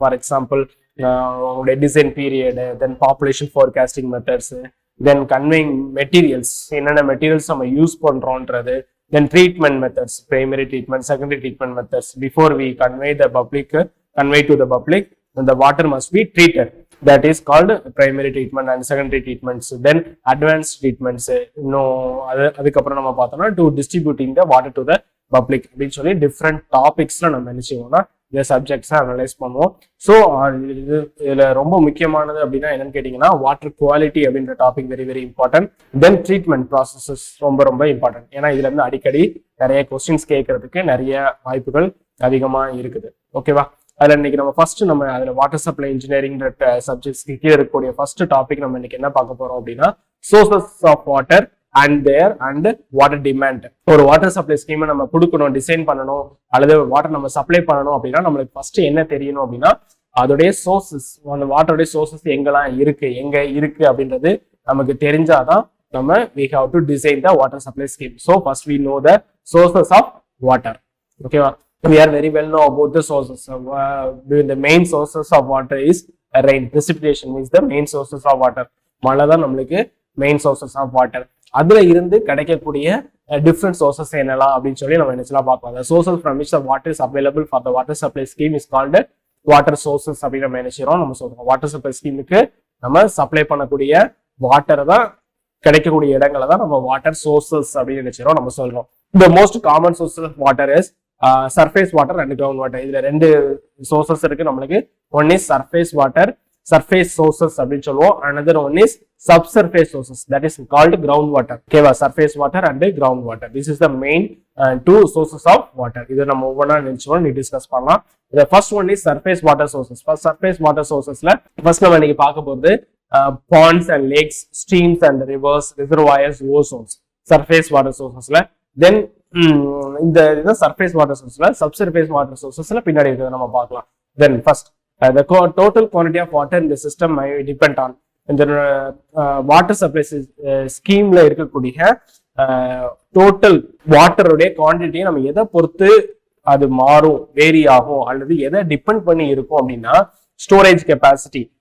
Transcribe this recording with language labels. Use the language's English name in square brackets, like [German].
[English] For example உங்களுடைய design period, then population forecasting methods, then conveying materials, என்னென்ன materials நம்ம use பண்றோன்றது, then treatment methods, primary treatment, secondary treatment methods. Before we convey to the public the water must be treated. That is called primary treatment and secondary treatments. Then advanced treatments. [Tamil] அதுக்கப்புறம் நம்ம பார்த்தோம்னா [English] to distributing the water to the public [Tamil] அப்படின்னு சொல்லி different டாபிக்ஸ்ல நம்ம என்ன செய்வோம்னா இந்த சப்ஜெக்ட்ஸை analyse பண்ணுவோம். So இதுல ரொம்ப முக்கியமானது அப்படின்னா என்னன்னு கேட்டீங்கன்னா வாட்டர் குவாலிட்டி அப்படின்ற டாபிக் வெரி வெரி இம்பார்ட்டன்ட். தென் ட்ரீட்மெண்ட் ப்ராசஸஸ் ரொம்ப ரொம்ப இம்பார்ட்டன்ட். ஏன்னா இதுல இருந்து அடிக்கடி நிறைய கொஸ்டின்ஸ் கேட்கறதுக்கு நிறைய வாய்ப்புகள் அதிகமா இருக்குது. ஓகேவா? அதுல இன்னைக்கு நம்ம ஃபர்ஸ்ட் அதுல வாட்டர் சப்ளை இன்ஜினியரிங் சப்ஜெக்ட்ஸ் கீழே இருக்கக்கூடிய ஃபர்ஸ்ட் டாபிக் நம்ம இன்னைக்கு என்ன பார்க்க போறோம் அப்படின்னா sources of water and water demand. ஒரு வாட்டர் சப்ளை ஸ்கீமை நம்ம கொடுக்கணும், டிசைன் பண்ணணும், அல்லது வாட்டர் நம்ம சப்ளை பண்ணணும் அப்படின்னா நம்மளுக்கு ஃபர்ஸ்ட் என்ன தெரியணும் அப்படின்னா அதோடைய சோர்சஸ், அந்த வாட்டருடைய சோர்சஸ் எங்க இருக்கு அப்படின்றது நமக்கு தெரிஞ்சாதான் நம்ம [English] we have to design the water supply scheme. So first we know the sources of water. Okay, we are very well know about the sources. The main sources of water is rain. Precipitation is the main sources of water. [Tamil] மழை தான் நம்மளுக்கு main sources of water. அதுல இருந்து கிடைக்கக்கூடிய different sources என்னலாம் அப்படின்னு சொல்லி நம்ம நினைச்சலாம் பார்க்கலாம். [English] The sources from which the water is available for the water supply scheme is called water sources [Tamil] அப்படின்னு நம்ம நினைச்சிரோம். நம்ம சொல்றோம் வாட்டர் சப்ளை ஸ்கீமுக்கு நம்ம சப்ளை பண்ணக்கூடிய வாட்டர் தான் கிடைக்கக்கூடிய இடங்களை தான் நம்ம வாட்டர் சோர்சஸ் அப்படின்னு நினைச்சிரோம். நம்ம சொல்றோம் [English] the most common sources of water is surface water and ground water. [Tamil] இதுல ரெண்டு சோர்சஸ் இருக்கு நம்மளுக்கு. [English] one is surface water, surface sources [Tamil] அப்படின்னு சொல்லுவோம். [English] another one is subsurface sources, that is called ground water. ஓகேவா? Surface water and ground water, this is the main two sources of water. [Tamil] இது நம்ம ஒவ்வொன்றா நினைச்சோம் நீ டிஸ்கஸ் பண்ணலாம். [English] the first one is surface water sources. first surface water sourcesல first [Tamil] நம்ம இன்னைக்கு பார்க்க போறது [English] ponds and lakes, streams and rivers, reservoirs, ozones. surface water sourcesல then இந்த surface water சோர்ஸ்ல subsurface water சோர்சஸ்ல [Tamil] பின்னாடி இருக்கிறத நம்ம பார்க்கலாம். தென் first [English] the total quantity of water in the system may depend on [Tamil] இந்த வாட்டர் சப்ளை ஸ்கீம்ல இருக்கக்கூடிய டோட்டல் வாட்டருடைய குவான்டிட்டியை நம்ம எதை பொறுத்து அது மாறும், வேரி ஆகும், அல்லது எதை டிபெண்ட் பண்ணி இருக்கும் அப்படின்னா ஸ்டோரேஜ் கெப்பாசிட்டி.